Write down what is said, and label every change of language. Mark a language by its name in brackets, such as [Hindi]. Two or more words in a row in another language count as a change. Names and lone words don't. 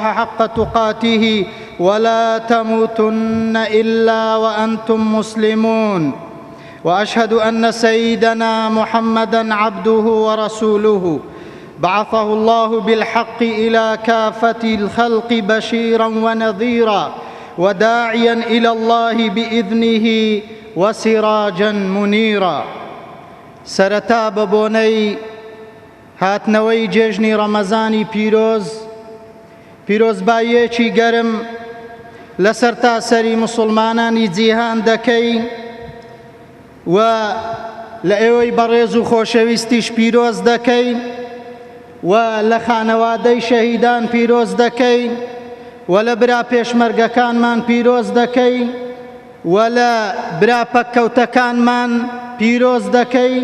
[Arabic] حق تقاته ولا تموتن إلا وأنتم مسلمون وأشهد أن سيدنا محمدًا عبده ورسوله بعثه الله بالحق إلى كافة الخلق بشيرًا ونذيرًا وداعيًا إلى الله بإذنه وسراجًا منيرًا. [Central Kurdish] سەرەتا بە بۆنەی هاتنەوەی جێژنی ڕەمەزانی پیرۆزباییەکی گەرم لەسەر تاسەری موسڵمانانی جیهان دەکەین و لە ئێوەی بەڕێز و خۆشەویستیش پیرۆز دەکەین و لە خانەوادەی شەهیدان پیرۆز دەکەین و لە برا پێشمەرگەکانمان پیرۆز دەکەین و لە برا پەککەوتەکانمان پیرۆز دەکەین.